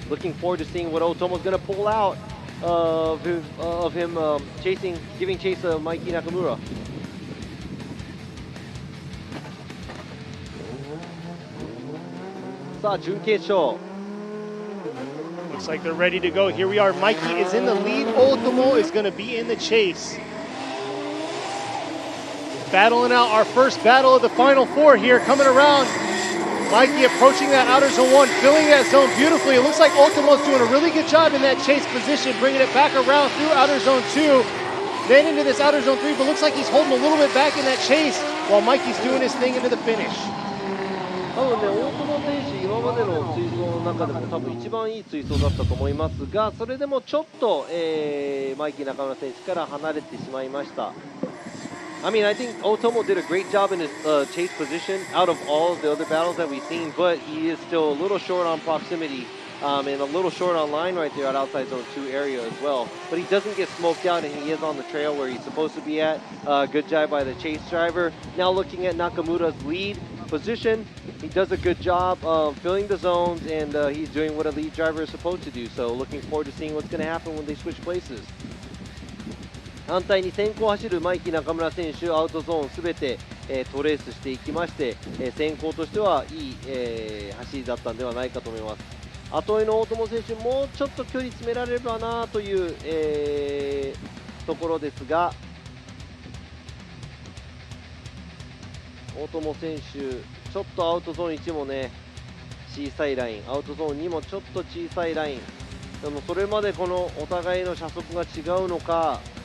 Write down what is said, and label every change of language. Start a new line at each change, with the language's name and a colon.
English: Looking forward to seeing what Otomo is going to pull out of him giving chase to Mikey Nakamura. Looks like they're ready to go. Here we are. Mikey is in the lead. Ultimo is going to be in the chase. Battling out our first battle of the final 4 here, coming around. Mikey approaching that outer zone 1, filling that zone beautifully. It looks like Ultimo's doing a really good job in that chase position, bringing it back around through outer zone 2, then into this outer zone 3, but looks like he's holding a little bit back in that chase while Mikey's doing his thing into the finish.
Japanese: 多分ね、大友選手、今までの追走の中でも多分一番いい追走だったと思いますが、それでもちょっと、マイキー中村選手から離れてしまいました。
English: I mean, I think Otomo did a great job in his chase position out of all of the other battles that we've seen, but he is still a little short on proximity and a little short on line right there at outside zone 2 area as well. But he doesn't get smoked out, and he is on the trail where he's supposed to be at. Good job by the chase driver. Now looking at Nakamura's lead position, he does a good job of filling the zones, and he's doing what a lead driver is supposed to do. So looking forward to seeing what's going to happen when they switch places.
Japanese: 反対に先行走るマイキー中村選手、アウトゾーンすべて、トレースしていきまして、先行としてはいい、走りだったんではないかと思います。後追いの大友選手、もうちょっと距離詰められればなという、ところですが、大友選手、ちょっとアウトゾーン1もね、小さいライン、アウトゾーン2もちょっと小さいライン、でもそれまでこのお互いの車速が違うのか、